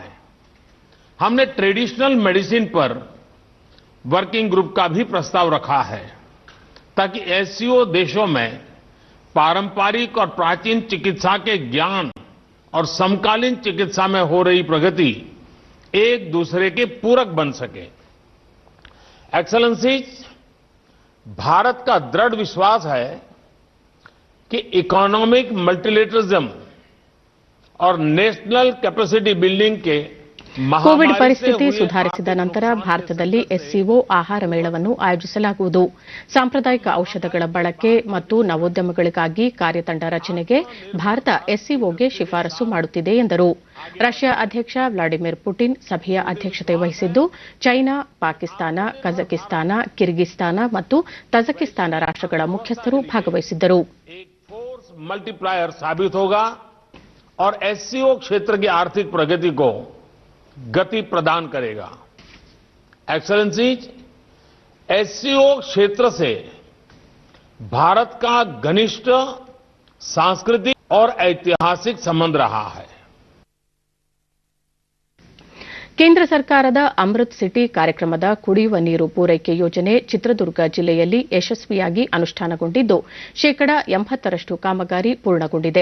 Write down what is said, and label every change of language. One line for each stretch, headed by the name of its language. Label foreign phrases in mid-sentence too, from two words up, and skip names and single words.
Hindi: हमने
English: traditional medicine
Hindi: पर
English: working group
Hindi: का भी प्रस्ताव रखा है, ताकि एससीओ देशों में पारंपरिक और प्राचीन चिकित्सा के ज्ञान और समकालीन चिकित्सा में हो रही प्रगति एक दूसरे के पूरक बन सके. एक्सेलेंसीज, भारत का दृढ़ विश्वास है कि
English: economic multilateralism
Hindi: और
English: national capacity building
Hindi: के
Kannada: ಕೋವಿಡ್ ಪರಿಸ್ಥಿತಿ ಸುಧಾರಿಸಿದ ನಂತರ ಭಾರತದಲ್ಲಿ ಎಸ್ಸಿಒ ಆಹಾರ ಮೇಳವನ್ನು ಆಯೋಜಿಸಲಾಗುವುದು. ಸಾಂಪ್ರದಾಯಿಕ ಔಷಧಗಳ ಬಳಕೆ ಮತ್ತು ನವೋದ್ಯಮಗಳಿಗಾಗಿ ಕಾರ್ಯತಂಡ ರಚನೆಗೆ ಭಾರತ ಎಸ್ಸಿಒಗೆ ಶಿಫಾರಸು ಮಾಡುತ್ತಿದೆ ಎಂದರು. ರಷ್ಯಾ ಅಧ್ಯಕ್ಷ ವ್ಲಾಡಿಮಿರ್ ಪುಟಿನ್ ಸಭೆಯ ಅಧ್ಯಕ್ಷತೆ ವಹಿಸಿದ್ದು, ಚೈನಾ, ಪಾಕಿಸ್ತಾನ, ಕಜಕಿಸ್ತಾನ, ಕಿರ್ಗಿಸ್ತಾನ ಮತ್ತು ತಜಕಿಸ್ತಾನ ರಾಷ್ಟಗಳ ಮುಖ್ಯಸ್ಥರು ಭಾಗವಹಿಸಿದ್ದರು.
Hindi: मल्टीप्लायर साबित होगा और एससीओ क्षेत्र की आर्थिक प्रगति को गति प्रदान करेगा. एक्सेलेंसीज, एससीओ क्षेत्र से भारत का घनिष्ठ सांस्कृतिक और ऐतिहासिक संबंध रहा है.
Kannada: ಕೇಂದ್ರ ಸರ್ಕಾರದ ಅಮೃತ್ ಸಿಟಿ ಕಾರ್ಯಕ್ರಮದ ಕುಡಿಯುವ ನೀರು ಪೂರೈಕೆ ಯೋಜನೆ ಚಿತ್ರದುರ್ಗ ಜಿಲ್ಲೆಯಲ್ಲಿ ಯಶಸ್ವಿಯಾಗಿ ಅನುಷ್ಠಾನಗೊಂಡಿದ್ದು, ಶೇಕಡಾ 80ರಷ್ಟು ಕಾಮಗಾರಿ ಪೂರ್ಣಗೊಂಡಿದೆ.